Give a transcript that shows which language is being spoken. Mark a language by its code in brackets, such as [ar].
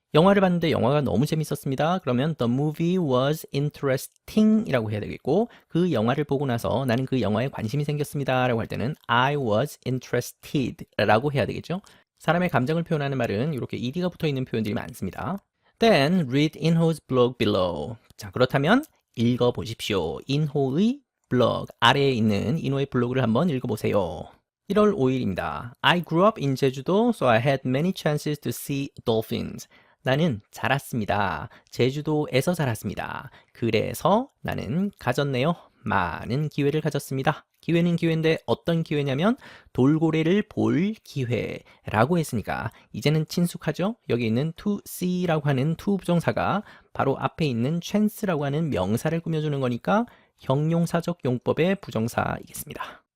[ko] 영화를 봤는데 영화가 너무 재밌었습니다. 그러면 [en] the movie was interesting [ko] 이라고 해야 되겠고 그 영화를 보고 나서 나는 그 영화에 관심이 생겼습니다 라고 할 때는 [en] I was interested [ko] 라고 해야 되겠죠. 사람의 감정을 표현하는 말은 이렇게 ed가 붙어 있는 표현들이 많습니다. [en] Then read 인호's blog below. [ko] 자, 그렇다면 읽어보십시오. 인호의 블로그 아래에 있는 인호의 블로그를 한번 읽어보세요. 1월 5일입니다. [en] I grew up in 제주도, so I had many chances to see dolphins. [ko] 나는 자랐습니다. 제주도에서 자랐습니다. 그래서 나는 가졌네요. 많은 기회를 가졌습니다. 기회는 기회인데 어떤 기회냐면 돌고래를 볼 기회라고 했으니까 이제는 친숙하죠? 여기 있는 to see라고 하는 to 부정사가 바로 앞에 있는 chance라고 하는 명사를 꾸며주는 거니까 형용사적 용법의 부정사이겠습니다.